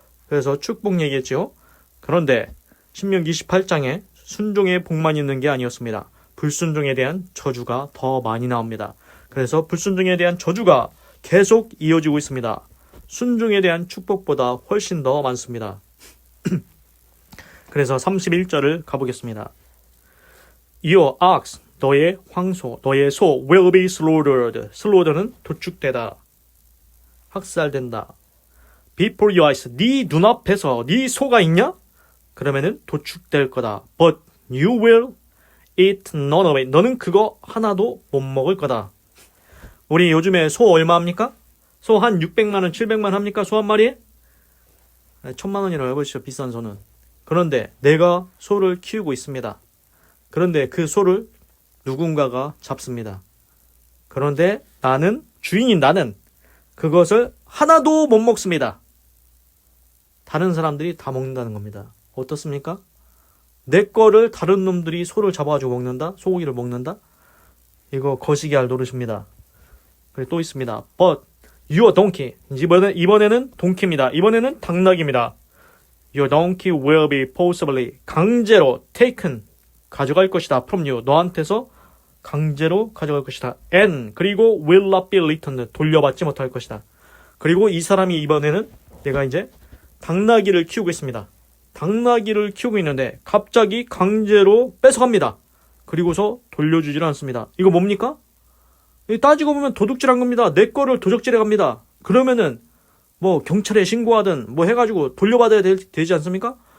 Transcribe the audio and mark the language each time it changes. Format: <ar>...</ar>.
<ko>그래서 축복 얘기했죠. 그런데 신명기 28장에 순종의 복만 있는 게 아니었습니다. 불순종에 대한 저주가 더 많이 나옵니다. 그래서 불순종에 대한 저주가 계속 이어지고 있습니다. 순종에 대한 축복보다 훨씬 더 많습니다. 그래서 31절을 가보겠습니다.</ko> <en>Your ox,</en> <ko>너의 황소, 너의 소</ko> <en>will be slaughtered.</en> <ko>slaughtered는 도축되다, 학살된다.</ko> <en>Before your eyes,</en> <ko>네 눈앞에서 네 소가 있냐? 그러면은 도축될 거다.</ko> <en>But you will eat none of it.</en> <ko>너는 그거 하나도 못 먹을 거다. 우리 요즘에 소 얼마 합니까? 소 한 600만 원, 700만 원 합니까? 소 한 마리에? 1000만 원이라고 해보시죠. 비싼 소는. 그런데 내가 소를 키우고 있습니다. 그런데 그 소를 누군가가 잡습니다. 그런데 주인인 나는 그것을 하나도 못 먹습니다. 다른 사람들이 다 먹는다는 겁니다. 어떻습니까? 내 거를 다른 놈들이 소를 잡아가지고 먹는다? 소고기를 먹는다? 이거 거시기 할 노릇입니다. 그리고 또 있습니다.</ko> <en>But your donkey.</en> <ko>이번에는 동키입니다. 이번에는 당나귀입니다.</ko> <en>Your donkey will be forcibly</en> <ko>강제로</ko> <en>taken</en> <ko>가져갈 것이다.</ko> <en>from you.</en> <ko>너한테서 강제로 가져갈 것이다.</ko> <en>And</en> <ko>그리고</ko> <en>will not be returned</en> <ko>돌려받지 못할 것이다. 그리고 이 사람이 이번에는 내가 이제 당나귀를 키우고 있습니다. 당나귀를 키우고 있는데 갑자기 강제로 뺏어갑니다. 그리고서 돌려주질 않습니다. 이거 뭡니까? 따지고 보면 도둑질한 겁니다. 내 거를 도적질해 갑니다. 그러면은 뭐 경찰에 신고하든 뭐 해가지고 돌려받아야 되지 않습니까?</ko>